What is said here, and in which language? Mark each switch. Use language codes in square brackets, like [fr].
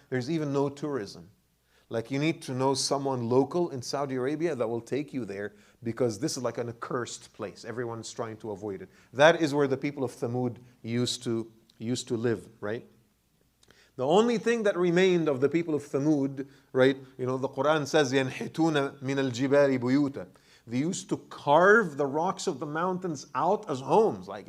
[en] There's even no tourism. Like, you need to know someone local in Saudi Arabia that will take you there, because this is like an accursed place. Everyone's trying to avoid it. That is where the people of Thamud used to live, right? The only thing that remained of the people of Thamud, right? The Quran says, [ar] يَنْحِتُونَ مِنَ الْجِبَالِ بُيُوتًا. [en] They used to carve the rocks of the mountains out as homes.